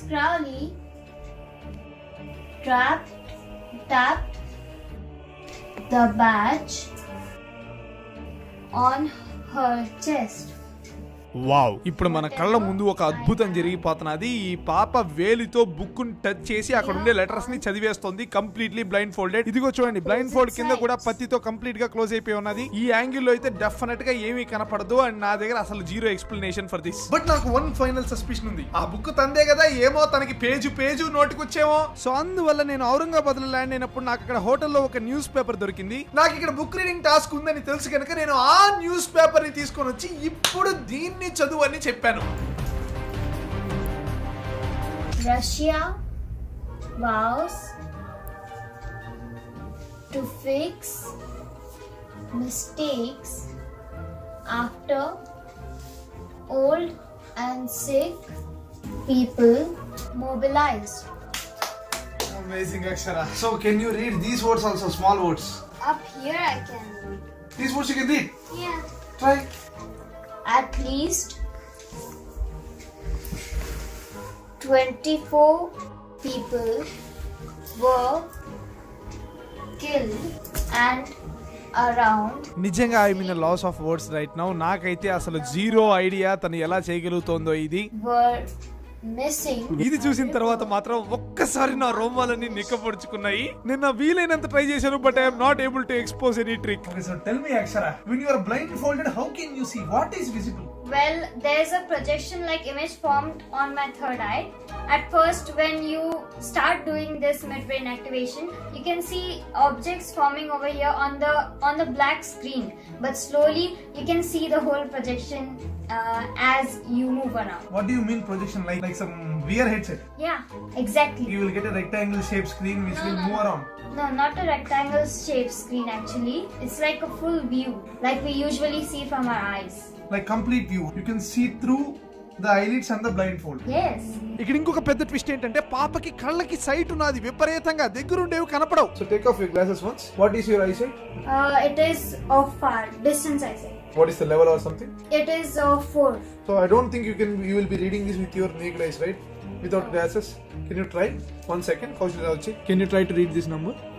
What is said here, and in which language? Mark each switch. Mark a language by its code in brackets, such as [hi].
[en] Crowley tapped the badge on her chest. [te] Wow, ఇప్పుడు మన కళ్ళ ముందు ఒక అద్భుతం జరిగిపోతున్నది. ఈ పాప వేలితో బుక్ టచ్ చేసి అక్కడ ఉండే లెటర్స్ ని చదివేస్తుంది, కంప్లీట్లీ బ్లైండ్ ఫోల్డెడ్. ఇదిగో చూడండి, బ్లైండ్ ఫోల్డ్ కింద కూడా పత్తితో కంప్లీట్ గా క్లోజ్ అయిపోయి ఉన్నది. ఈ యాంగిల్ లో అయితే డెఫినెట్ గా ఏమీ కనపడదు, అండ్ నా దగ్గర అసలు [en] Zero explanation for this. [te] But నాకు వన్ ఫైనల్ సస్పిషన్ ఉంది, ఆ బుక్ తందే కదా, ఏమో తనకి పేజు నోటికొచ్చేమో. సో అందువల్ల నేను ఔరంగాబాద్ లో ల్యాండ్ అయినప్పుడు నాకు అక్కడ హోటల్లో ఒక న్యూస్ పేపర్ దొరికింది. నాకు ఇక్కడ బుక్ రీడింగ్ టాస్క్ ఉందని తెలుసు కనుక నేను ఆ న్యూస్ పేపర్ ని తీసుకొని వచ్చి ఇప్పుడు దీన్ని చదువు అని చెప్పాను. [en] Russia vows to fix mistakes after old and sick people mobilized. Amazing, Akshara. So can you read these words also, small words? Up here I can read. These words you can read? Yeah. Try. At least 24 people were killed and around. నిజంగా I mean loss of words right now. [te] నాకైతే అసలు zero idea తను ఎలా చేయగలుగుతోందో ఇది. [en] Were missing. [te] ఇది చూసిన తర్వాత మాత్రం ఒక్కసారి నా రోమాలన్నీ నిక్కపొడుచుకున్నాయి. నేను వీలైనంత ట్రై చేశాను, [en] But I'm not able to expose any trick. So tell me Akshara, when you are blindfolded, how can you see what is visible? Well, there's a projection like image formed on my third eye. At first, when you start doing this midbrain activation, you can see objects forming over here on the black screen. But slowly, you can see the whole projection as you move around. What do you mean projection? Like some VR headset? Yeah, exactly. You will get a rectangle shaped screen which will move around. No, not a rectangle shaped screen actually. It's like a full view, like we usually see from our eyes. Like complete view. You can see through the eyelids and the blindfold. Yes. [te] ఇక్కడ ఇంకొక పెద్ద twist ఏంటంటే పాపకి కళ్ళకి site ఉన్నది, విపరీతంగా దగ్గరుండేవి కనపడవు. [en] So take off your glasses once. What is your eyesight? It is of far distance eyesight. What is the level or something? It is 4. So I don't think you will be reading this with your naked eyes, right? Without glasses. Can you try? 1 second. Can you try to read this number?